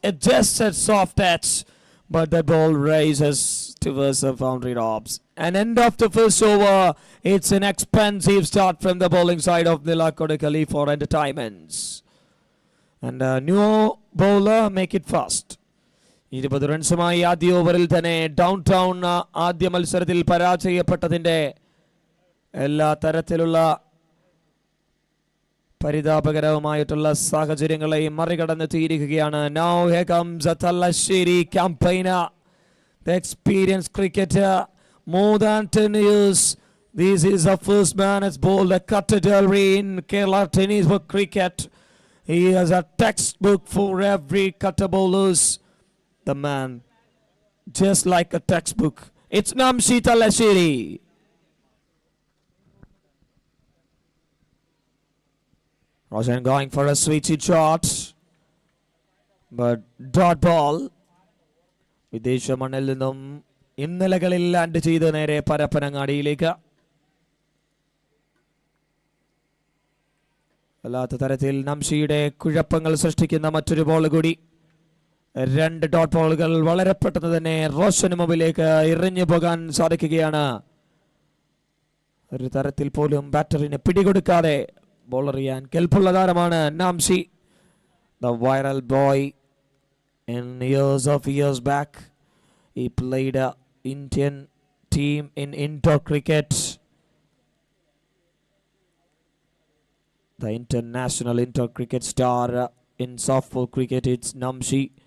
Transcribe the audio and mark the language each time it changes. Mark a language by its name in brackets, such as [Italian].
[English] Just a soft touch, but the ball rises towards the boundary knobs. And end of the first over, it's an expensive start from the bowling side of Nila for entertainments. And a new bowler, make it fast. [Malayalam] 20 റൺസുമായി ആദ്യ ഓവറിൽ തന്നെ down town ആദ്യ മത്സരത്തിൽ പരാജയപ്പെട്ടതിൻ്റെ എല്ലാ തരത്തിലുള്ള പരിതാപകരവുമായിട്ടുള്ള സാഹചര്യങ്ങളെയും മറികടന്നെത്തിയിരിക്കുകയാണ്. [English] Now here comes a Thalasheri campaigner, the experienced cricketer, more than 10 years. This is the first man has bowled a cutter delivery in Kerala tennis for cricket. He has a textbook for every cutter bowlers. The man, just like a textbook. It's Namshi Thalasheri. Roshan going for a switchy shot, but dot ball. [Malayalam] വിദേശ മണ്ണിൽ നിന്നും ഇന്നലകളിൽ land ചെയ്ത് നേരെ പരപ്പനങ്ങാടിയിലേക്ക്. അല്ലാത്ത തരത്തിൽ നംഷിയുടെ കുഴപ്പങ്ങൾ സൃഷ്ടിക്കുന്ന മറ്റൊരു ബോൾ കൂടി. 2 ഡോട്ട് ബോളുകൾ വളരെ പെട്ടെന്ന് തന്നെ റോഷന് മുമ്പിലേക്ക് എറിഞ്ഞു പോകാൻ സാധിക്കുകയാണ്. ഒരു തരത്തിൽ പോലും ബാറ്ററിന് പിടികൊടുക്കാതെ ബോൾ എറിയാൻ കെൽപ്പുള്ള താരമാണ് നാംഷി. [English] The viral boy in years back. He played a Indian team in indoor cricket. The international indoor cricket star in softball cricket, it's Namshi.